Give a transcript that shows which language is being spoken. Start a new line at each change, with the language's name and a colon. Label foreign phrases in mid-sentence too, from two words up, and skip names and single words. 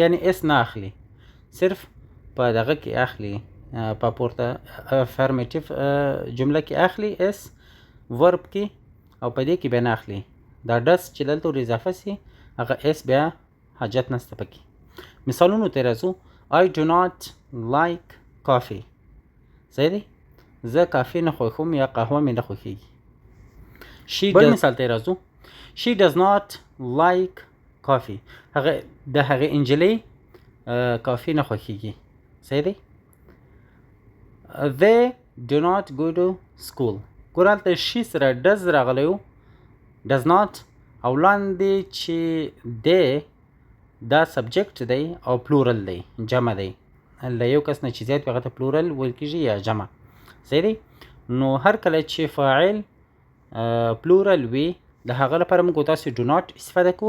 Pashto: یعنی اس نه اخلي، صرف په دغه کې اخلي، په پورته افرمیټیو جمله کې اخلي اس، ورب کې او په دې کې بیا نه اخلي. دا ډز چې دلته ور اضافه سي هغه اس بیا حاجت نسته پکې. مثالونو ته راځو.
English: I do not like coffee.
Pashto: صحیح دی؟ زه کافي نه خوښوم یا قهوه مې نه خوښېږي. بل مثال ته راځو.
English: She does not like coffee.
Pashto: د هغې انجلۍ کافي نه خوښېږي. صحیح دی؟
English: They do not go to school.
Pashto: ګوره هلته شي سره ډز راغلی و،
English: does not،
Pashto: او لاندې چې دی دا سبجیکټ دی او پلورل دی، جمع دی. له یو کس نه چې زیات وي هغه ته پلورل ویل کېږي یا جمع. صحیح دی؟ نو هر کله چې فاعل پلورل وي د هغه لپاره موږ تاسو
English: do not
Pashto: استفاده کوو.